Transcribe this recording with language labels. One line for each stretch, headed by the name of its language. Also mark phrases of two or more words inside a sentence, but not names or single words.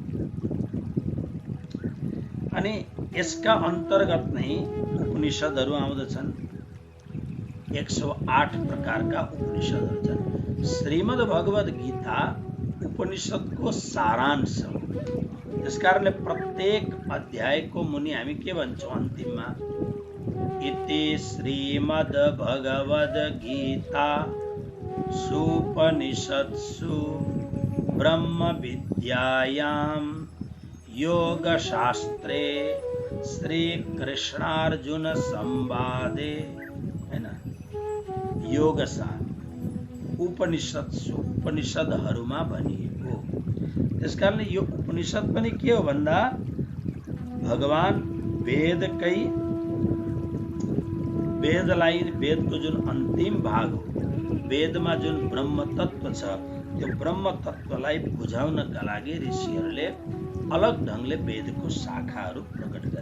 Nepali: अनि यसका अन्तर्गत नै उपनिषदहरू आउँदछन्। 108 प्रकारका उपनिषदहरू छन्। श्रीमद् भगवद गीता उपनिषदको सारांश हो। त्यसकारणले प्रत्येक अध्यायको मुनि हामी के भन्छौँ अन्तिममा,
Sanskrit: इति श्रीमद् भगवद गीता सुपनिषत्सु ब्रह्म विद्यायां योगशास्त्रे श्री कृष्णार्जुन संवादे, हैन, योगसार उपनिषत्सु
Nepali: उपनिषदहरूमा भनिएको। त्यसकारणले यो उपनिषद पनि के हो भन्दा भगवान वेदकै वेदलाई, वेदको जुन अन्तिम भाग हो, वेदमा जुन ब्रह्म तत्व छ त्यो ब्रह्म तत्वलाई बुझाउनका लागि ऋषिहरूले अलग ढङ्गले वेदको शाखाहरू प्रकट गरे।